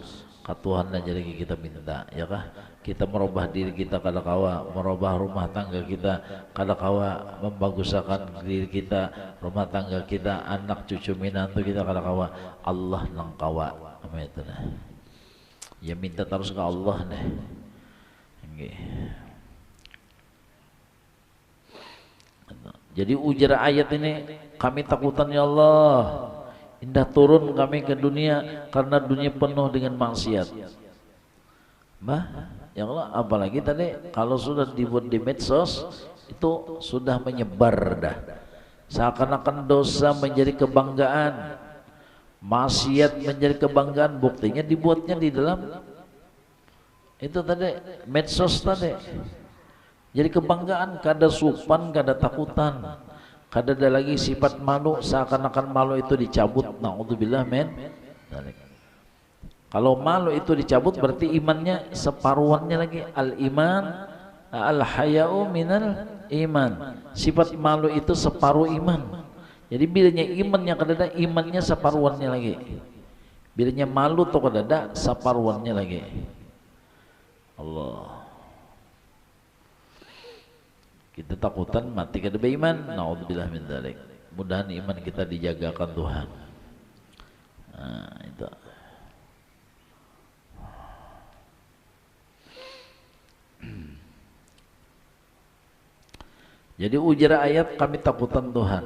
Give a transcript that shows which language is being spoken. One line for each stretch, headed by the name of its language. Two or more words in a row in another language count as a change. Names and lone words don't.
Banjar: Tuhan dan jadi kita minta, ya kah? Kita merubah diri kita kada kawa, merubah rumah tangga kita kada kawa, membaguskan diri kita, rumah tangga kita, anak cucu minantu kita kada kawa. Allah nang kawa. Amin. Ya minta terus ke Allah nih. Okay. Jadi ujar ayat ini, kami takutan ya Allah. Indah turun kami ke dunia karena dunia penuh dengan maksiat. Ya Allah, apalagi tadi kalau sudah dibuat di medsos itu sudah menyebar dah. Seakan-akan dosa menjadi kebanggaan, maksiat menjadi kebanggaan. Buktinya dibuatnya di dalam itu tadi medsos tadi. Jadi kebanggaan, kada supan, kada takutan. Kada ada lagi sifat malu, seakan-akan malu itu dicabut.
Arabic: نعوذ بالله من.
Banjar: Kalau malu itu dicabut berarti imannya separuhannya lagi.
Arabic: الإيمان، الحياء من الإيمان.
Banjar: Sifat malu itu separuh iman. Jadi bilanya imannya kada ada, imannya separuhannya lagi. Bilanya malu tuh kada ada, separuhannya lagi. Allah. Kita takutan mati kada beriman.
Arabic: نعوذ بالله من ذلك.
Banjar: Mudahan iman kita dijagakan Tuhan. Nah, itu. Jadi ujar ayat kami takutan Tuhan.